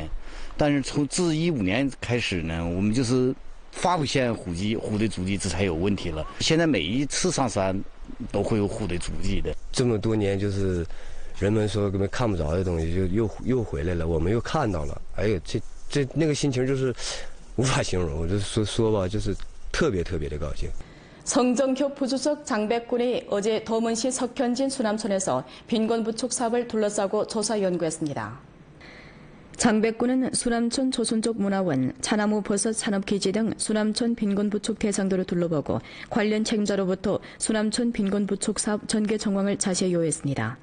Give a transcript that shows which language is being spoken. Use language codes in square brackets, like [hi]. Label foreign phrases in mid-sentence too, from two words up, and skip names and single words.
[zh] 但是自15年开始呢，我们就是发不现虎的足迹，这才有问题了。现在每一次上山都会有虎的足迹的。这么多年就是。人们说根本看不着的东西，就又回来了，我们又看到了。哎呦，这那个心情就是无法形容。我就说吧，就是特别的高兴。 [ko] 성정교 부주석 장백군이 어제 도문시 석현진 수남촌에서 빈곤 부축 사업을 둘러싸고 조사 연구했습니다. 장백군은 수남촌 조선족 문화원, 차나무 버섯 산업기지 등 수남촌 빈곤 부축 대상도를 둘러보고 관련 책임자로부터 수남촌 빈곤 부축 사업 전개 정황을 자세히 요했습니다.